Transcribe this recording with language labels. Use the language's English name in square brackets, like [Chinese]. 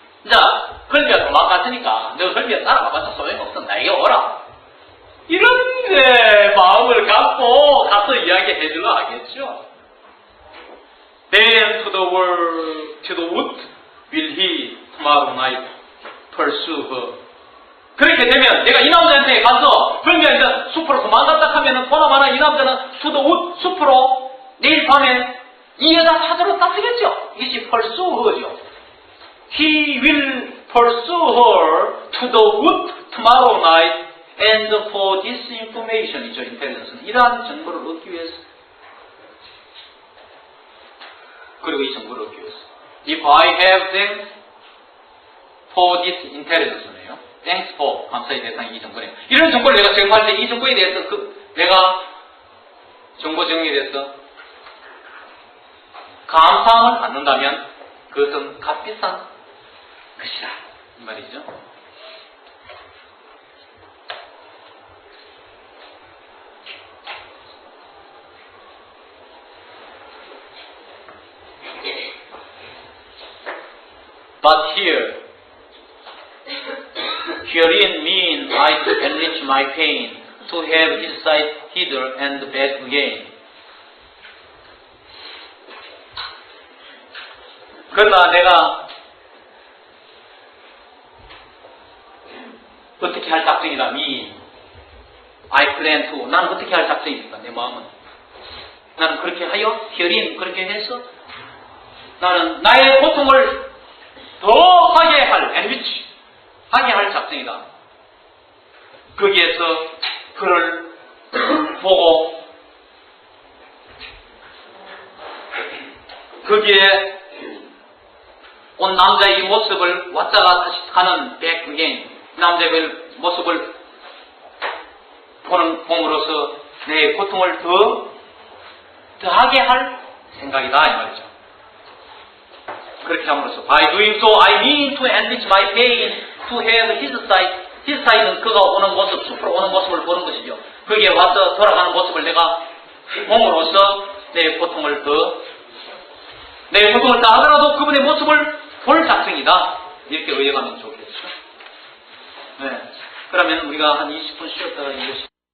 [Korean] 자, 헐미아 도망갔으니까 너 헐미아 따라가봤자 소용없어. 나에게 오라. 이런 마음을 갖고 가서 이야기해주려 하겠죠. [English] Then to the wood will he tomorrow night, pursue her. [Korean] 그렇게 되면 내가 이 남자한테 가서 그러면 이제 숲으로 도망갔다 하면은 보나마나 이 남자는 [English] to the wood, [Korean] 숲으로 내일 밤에 이 여자 찾으러 따쓰겠죠. 이것이 [English] pursue her [Korean] 죠. [English] He will pursue her to the wood tomorrow night and for this information이죠. [Korean] intelligence는 이러한 정보를 얻기 위해서. 그리고 이 정보를 얻기 위해서. [English] If I have thanks for this intelligence네요. Thanks for [Korean] 감사의 대상이 이 정보네요. 이런 정보를 내가 제공할 때 이 정보에 대해서 내가 정보 정리에 대해서 감사함을 갖는다면 그것은 값비싼 것이다. 이 말이죠. [English] But herein mean I to enrich my pain, to have insight hither and back again. [Korean] 그러나 내가 어떻게 할 작정이다. [English] mean I plan to. [Korean] 나는 어떻게 할 작정입니까? 내 마음은. 나는 그렇게 하여 herein 그렇게 해서 나는 나의 고통을 더 하게 할 enrich 하게 할 작정이다. 거기에서 그를 보고 거기에 온 남자의 모습을 왔다가 다시 가는 [English] back again [Korean] 남자의 모습을 봄으로써 내 고통을 더하게 할 생각이다 이 말이죠. 그렇게 함으로써 [English] by doing so I mean to enrich my pain to have his sight. his sight [Korean] 은 그가 오는 모습, 숲으로 오는 모습을 보는 것이죠. 거기에 와서 돌아가는 모습을 내가 봄으로써 내 고통을 다 하더라도 그분의 모습을 볼 작정이다. 이렇게 의역하면 좋겠죠. 네. 그러면 우리가 한 20분 쉬었다가 이것이